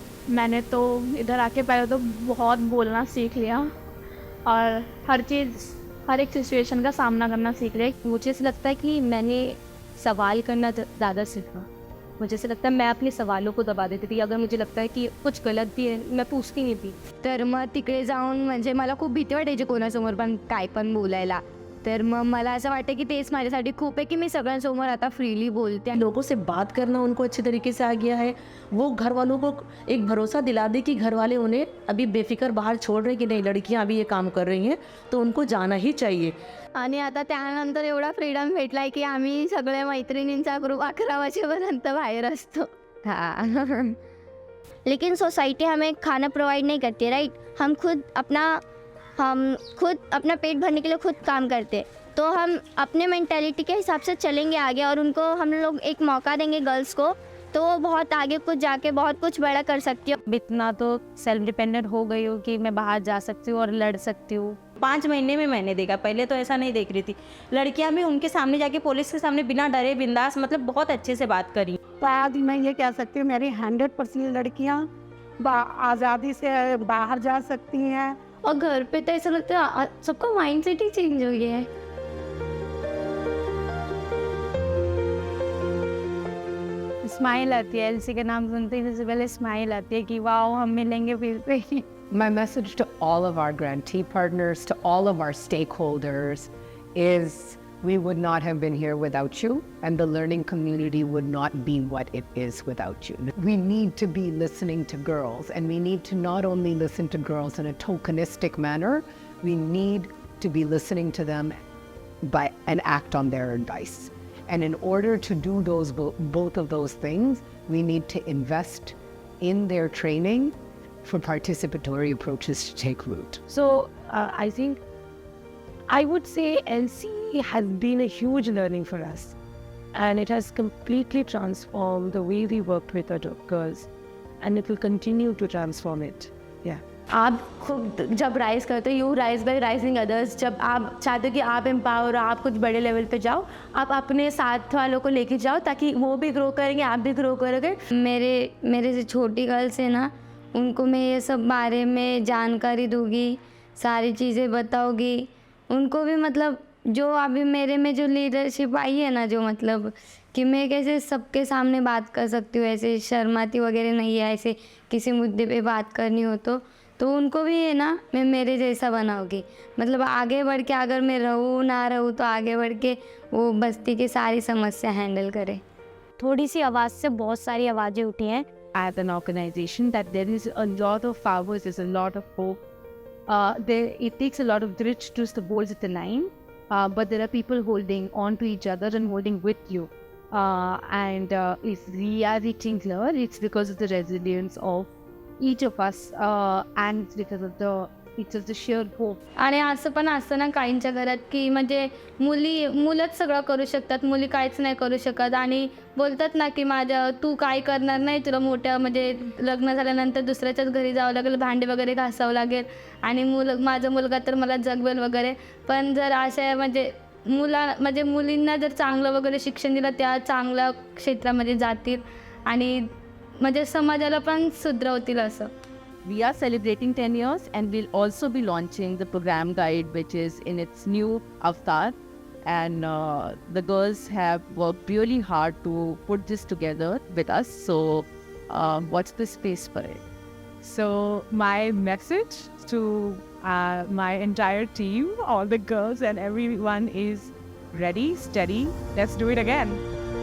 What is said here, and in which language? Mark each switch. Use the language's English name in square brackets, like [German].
[Hindi] मैंने तो इधर आके पहले तो बहुत बोलना सीख लिया और हर चीज़ हर एक सिचुएशन का सामना करना सीख रहे हैं। मुझे ऐसा लगता है कि मैंने सवाल करना ज़्यादा सीखा। मुझे ऐसा लगता है मैं अपने सवालों को दबा देती थी। अगर मुझे लगता है कि कुछ गलत भी है मैं पूछती नाही थी। [Marathi] तर मग तिकडे जाऊन म्हणजे मला खूप भीती वाटायची कोणासमोर पण काय पण बोलायला. तर मग मला असं वाटतं की तेच माझ्यासाठी खूप आहे की मी सगळ्यांसमोर आता फ्रीली बोलते. [Hindi] लोगों से बात करना उनको अच्छे तरीके से आ गया है. वो घर वालों को एक भरोसा दिला दे कि घर वाले उन्हें अभी बेफिक्र बाहर छोड़ रहे हैं कि नहीं लड़कियां अभी ये काम कर रही हैं तो उनको जाना ही चाहिए. [Marathi] आणि आता त्यानंतर एवढा फ्रीडम भेटलाय की आम्ही सगळ्या मैत्रिणींचा ग्रुप 11 वाजेपर्यंत बाहेर असतो. [Hindi] हाँ. लेकिन सोसाइटी हमें खाना प्रोवाइड नहीं करती, राइट. हम खुद अपना पेट भरने के लिए खुद काम करते, तो हम अपने मेंटालिटी के हिसाब से चलेंगे आगे और उनको हम लोग एक मौका देंगे गर्ल्स को, तो वो बहुत आगे कुछ जाके बहुत कुछ बड़ा कर सकती है. इतना तो सेल्फ डिपेंडेंट हो गई हूँ कि मैं बाहर जा सकती हूँ और लड़ सकती हूँ. 5 महीने में मैंने देखा, पहले तो ऐसा नहीं देख रही थी. लड़कियां भी उनके सामने जाके पुलिस के सामने बिना डरे बिंदास मतलब बहुत अच्छे से बात करी. तो आज मैं ये कह सकती हूँ मेरी 100% लड़कियाँ आज़ादी से बाहर जा सकती हैं. और घर पे तो ऐसा लगता है सबका माइंडसेट ही चेंज हो गया है. स्माइल आती है, एलसी का नाम सुनते ही सबसे पहले स्माइल आती है कि वाओ हम मिलेंगे फिर से. [English] My message to all of our grantee partners, to all of our stakeholders is we would not have been here without you, and the learning community would not be what it is without you. We need to be listening to girls, and we need to not only listen to girls in a tokenistic manner, we need to be listening to them and act on their advice. And in order to do both of those things, we need to invest in their training for participatory approaches to take root. So I think I would say LC has been a huge learning for us, and it has completely transformed the way we worked with our girls, and it will continue to transform it. Yeah. [Hindi] आप खुद जब rise करते हो, [English] You rise by rising others. [Hindi] जब आप चाहते हो कि आप एम्पावर हो, आप कुछ बड़े लेवल पे जाओ, आप अपने साथ वालों को लेके जाओ ताकि वो भी ग्रो करेंगे, आप भी ग्रो करोगे. मेरे से छोटी गर्ल्स है ना, उनको मैं ये सब बारे में जानकारी दूंगी, सारी चीज़ें बताऊंगी उनको भी. मतलब जो अभी मेरे में जो लीडरशिप आई है ना, जो मतलब कि मैं कैसे सबके सामने बात कर सकती हूँ, ऐसे शर्माती वगैरह नहीं है. ऐसे किसी मुद्दे पे बात करनी हो तो उनको भी है ना मैं मेरे जैसा बनाऊंगी. मतलब आगे बढ़ के अगर मैं रहूँ ना रहूँ तो आगे बढ़ के वो बस्ती की सारी समस्या हैंडल करे. थोड़ी सी आवाज़ से बहुत सारी आवाज़ें उठी हैं. [English] As an organization, that there is a lot of powers, there's a lot of hope. It takes a lot of grit to hold the line, but there are people holding on to each other and holding with you. And if we are reaching here, it's because of the resilience of each of us, and it's because of the sheer hope. [Marathi] आणि असं पण असतं ना काहींच्या घरात की म्हणजे मुलंच सगळं करू शकतात, मुली काहीच नाही करू शकत. आणि बोलतात ना की तू काय करणार नाही, तुला मोठ्या म्हणजे लग्न झाल्यानंतर दुसऱ्याच्याच घरी जावं लागेल, भांडे वगैरे घासावं लागेल, आणि माझा मुलगा तर मला जगवेल वगैरे. पण जर अशा म्हणजे मुलींना जर चांगलं वगैरे शिक्षण दिलं, त्या चांगल्या क्षेत्रामध्ये जातील आणि म्हणजे समाजाला पण सुधरवतील असं. [English] We are celebrating 10 years, and we'll also be launching the program guide, which is in its new avatar. And the girls have worked really hard to put this together with us. So watch the space for it. So my message to my entire team, all the girls and everyone is ready, steady, let's do it again.